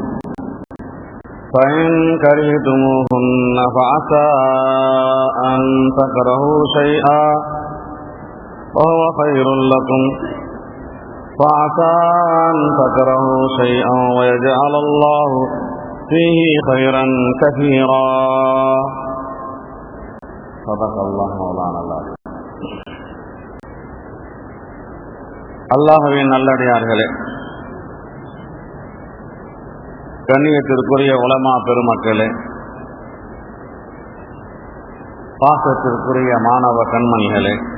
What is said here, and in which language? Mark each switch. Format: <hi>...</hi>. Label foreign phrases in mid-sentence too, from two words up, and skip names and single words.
<ar>فإن كرهتموهن فعسى أن تكرهوا شيئا وهو خير لكم وعسى أن تكرهوا شيئا ويجعل الله فيه خيرا كثيرا. صدق الله مولانا العظيم.</ar> <ta>அல்லாஹ்வின் நல்லடியார்களே, கண்ணியத்திற்குரிய உலமா பெருமக்களே, பாசத்திற்குரிய மாணவ கண்மணிகளே,</ta>